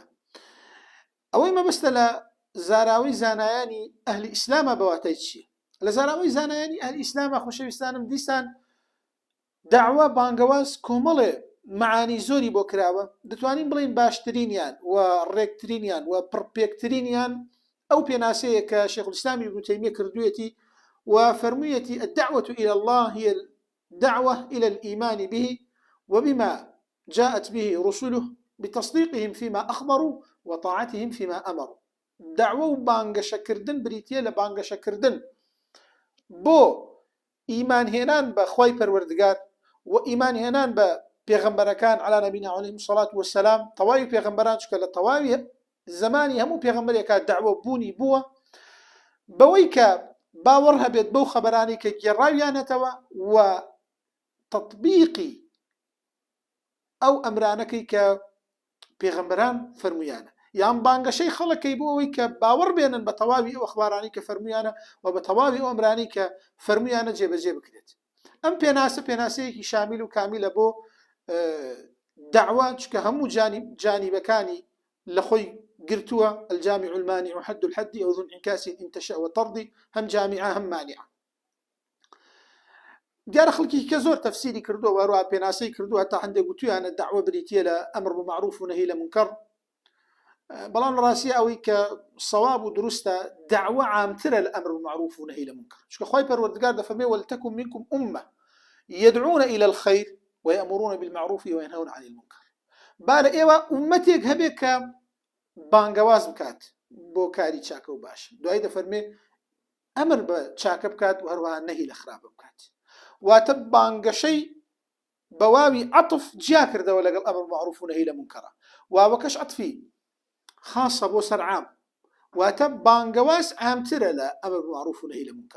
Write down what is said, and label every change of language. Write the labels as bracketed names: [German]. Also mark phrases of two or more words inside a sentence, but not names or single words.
[Central Kurdish] ئەوەی مەبەستە لە زاراوەی زانایانی ئەهلی ئیسلامە بەواتای چییە؟ لە زاراوەی زانایانی ئەهلی ئیسلامە خۆشەویستانم دیسان داعوە بانگەواز کۆمەڵێ معانی زۆری بۆ کراوە، دەتوانین بڵین باشترینیان و ڕێکترینیان و پڕپێکترینیان ئەو پێناسەیە کە شێخ الإسلام ابن تيمية کردوویەتی وفرموویەتی [Arabic] الدعوة إلى الله هي الدعوة إلى الإيمان به وبما جاءت به رسله بتصديقهم فيما أخبروا وطاعتهم فيما أمروا. [Central Kurdish] دعوة بانگەشەکردن بریتیە لە بانگەشەکردن بۆ ئیمان هێنان بە خوای پەروەردگار و ئیمان هێنان بە پێغەمبەرەکان [Arabic] على نبينا عليه الصلاة والسلام، [Central Kurdish] تەواوی پێغەمبەران، چکە لە تەواوی زمانی هەموو پێغەمبەرێکە دعوە بوونی بووە بەوەی کە باوەڕ هەبێت بەو خەبەرانی کە گێڕاویانەتەوە و تەطبیقی ئەو ئەمرانەکەی کە پێغەمبەران فەرمویانە، یان بانگەشەی خەڵکەی بۆ ئەوەی کە باوەڕ بێنن بە تەواوی ئەو ئەخبارانی کە فەرمویانە و بە تەواوی ئەو ئەمرانی کە فەرمویانە جێبەجێ بکرێت. ئەم پێناسەیەکی شامیل و کامیلە بۆ دعوە، چکە هەموو جانیبەکانی لە خۆی گرتووە. [Arabic] الجامع المانع حد الحد أو ذو انعكاس إن تشاء وترضي، هم جامعة هم مانعة. [Central Kurdish] دیارە خەڵکی کە زۆر تەفسیری کردووە و هەروەها پێناسەی کردووە تا هەندێک گوتویانە دعوە بریتیە لە ئەمر بمعروف و نەهی لە منکەڕ، بەڵام لە ڕاستی ئەوەی کە سەواب و دروستە دعوە عامترە لە ئەمر بمعروف و نەهی لە منکەڕ، چونکە خوای پەروەردگار دەفەرمێ [Arabic] ولتكن منكم أمة يدعون إلى الخير ويأمرون بالمعروف وينهون عن المنكر. [Central Kurdish] بارە ئێوە ئومەتێک هەبێت کە بانگەواز بکات بۆ کاری چاکە و باش، دوای دەفەرمێ ئەمر بە چاکە بکات و هەروەها نەهی لە خراپە بکات. واتە بانگەشەی بەواوی عەطف جیا کردەوە لەگەڵ ئەمر معروف و نەهی لە منکەڕە، واوەکەش عەطفی خاصە بۆ سەر عام، واتە بانگەواز عامترە لە ئەمر بمعروف و نەهی لە منکەڕ.